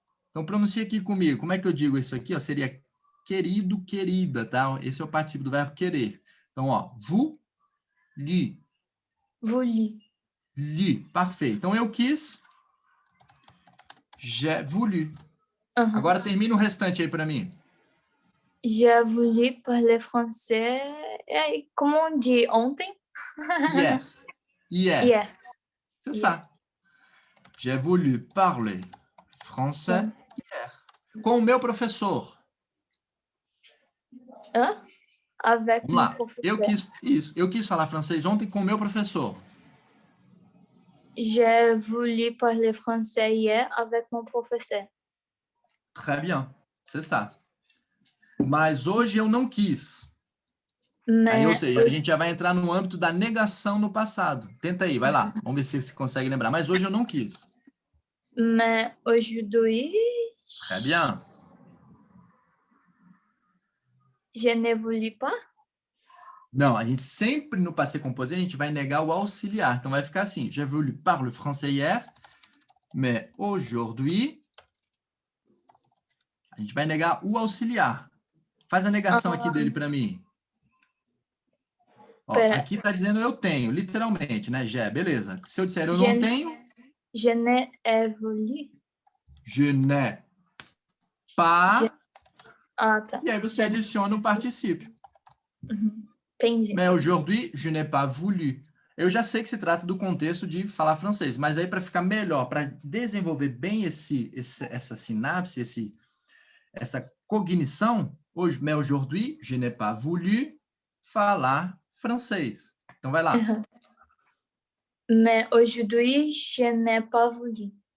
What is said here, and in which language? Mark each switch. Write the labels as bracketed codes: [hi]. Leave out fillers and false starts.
[pt] Então, pronuncia aqui comigo. Como é que eu digo isso aqui? Ó, seria querido, querida, tá? Esse é o particípio do verbo querer. Então, ó, voulu. [fr] Voulu. [pt] Perfeito. Então, eu quis. [fr] J'ai voulu. [pt] Agora termina o restante aí para mim. [fr] J'ai voulu parler français. [pt] Como [fr] on dit [pt] ontem? [fr] Hier. C'est ça. J'ai voulu parler français hier. [pt] Com o meu professor. [fr] Avec [pt] Vamos lá. [fr] mon professeur. [pt] Eu quis falar francês ontem com o meu professor. [fr] J'ai voulu parler français hier avec mon professeur. Très bien. C'est ça. [pt] Mas hoje eu não quis. Aí, ou seja, a gente já vai entrar no âmbito da negação no passado. Tenta aí, vai lá. Vamos ver se você consegue lembrar. Mas hoje eu não quis. [fr] Mais aujourd'hui, Très bien. je ne voulais pas. [pt] Não, a gente sempre no passé composé, a gente vai negar o auxiliar. Então vai ficar assim: [fr] j'ai voulu parler français hier, mais aujourd'hui. [pt] A gente vai negar o auxiliar. Faz a negação aqui dele para mim. Ó, aqui está dizendo eu tenho, literalmente, né, Gé? Beleza. Se eu disser eu não tenho... [fr] Je n'ai voulu. Je n'ai pas... [pt] Tá. E aí você adiciona o particípio. Entendi. [fr] Mais aujourd'hui, je n'ai pas voulu. [pt] Eu já sei que se trata do contexto de falar francês, mas aí para ficar melhor, para desenvolver bem essa sinapse, essa cognição, hoje, [fr] mais aujourd'hui, je n'ai pas voulu [pt] falar francês. Então, vai lá. [fr] Mais aujourd'hui, je n'ai pas voulu.